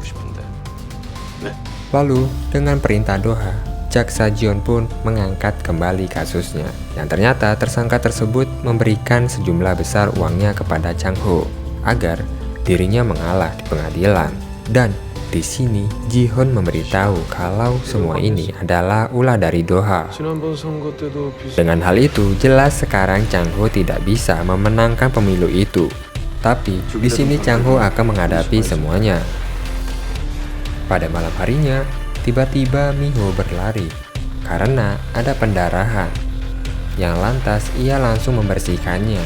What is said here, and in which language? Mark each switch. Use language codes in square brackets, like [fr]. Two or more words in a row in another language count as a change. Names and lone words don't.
[id] Lalu dengan perintah Do-ha, jaksa Jeon pun mengangkat kembali kasusnya. Yang ternyata tersangka tersebut memberikan sejumlah besar uangnya kepada Chang-ho agar dirinya mengalah di pengadilan. Dan di sini Ji-hoon memberitahu kalau semua ini adalah ulah dari Do-ha. [ko] 지난번 선거 때도 [id] Dengan hal itu, jelas sekarang Chang-ho tidak bisa memenangkan pemilu itu. Tapi di sini Chang-ho akan menghadapi semuanya. Pada malam harinya, tiba-tiba Miho berlari karena ada pendarahan. Yang lantas ia langsung membersihkannya.